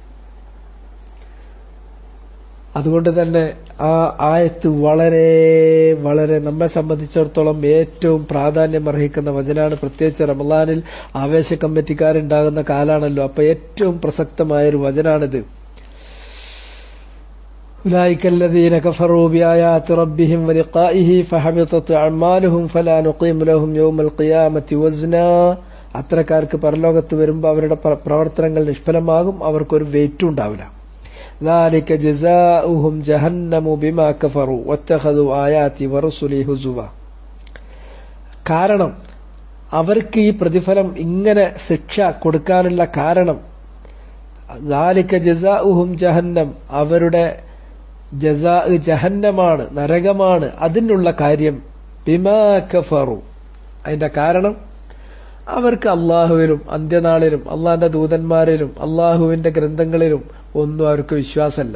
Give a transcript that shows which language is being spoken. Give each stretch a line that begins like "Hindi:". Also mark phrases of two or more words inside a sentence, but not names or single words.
Malayalam: അതുകൊണ്ട് തന്നെ ആ ആയത്ത് വളരെ വളരെ നമ്മെ സംബന്ധിച്ചിടത്തോളം ഏറ്റവും പ്രാധാന്യം അർഹിക്കുന്ന വചനാണ്. പ്രത്യേകിച്ച് റമളാനിൽ ആവേശ കമ്മിറ്റിക്കാരുണ്ടാകുന്ന കാലാണല്ലോ. അപ്പൊ ഏറ്റവും പ്രസക്തമായൊരു വചനാണിത്.
Arabic: أولئك الذين كفروا بآيات ربهم ولقائه فحبطت أعمالهم فلا نقيم لهم يوم القيامة وزنا.
Malayalam: അത്തരക്കാർക്ക് പരലോകത്ത് വരുമ്പോൾ അവരുടെ പ്രവർത്തനങ്ങൾ നിഷ്ഫലമാകും, അവർക്കൊരു വെയിറ്റും ഉണ്ടാവില്ല.
Arabic: ذلك جزاؤهم جهنم بما كفروا واتخذوا آياتي ورسلي هزوا.
Malayalam: കാരണം അവർക്ക് ഈ പ്രതിഫലം ഇങ്ങനെ ശിക്ഷ കൊടുക്കാനുള്ള കാരണം
Arabic: ذلك جزاؤهم جهنم,
Malayalam: അവരുടെ ജസാ ജഹന്നമാണ്, നരകമാണ്. അതിനുള്ള കാര്യം
Arabic: بما كفروا,
Malayalam: അതിന്റെ കാരണം അവർക്ക് അള്ളാഹുവിലും അന്ത്യനാളിലും അള്ളാഹിന്റെ ദൂതന്മാരിലും അള്ളാഹുവിന്റെ ഗ്രന്ഥങ്ങളിലും ഒന്നും അവർക്ക് വിശ്വാസമല്ല.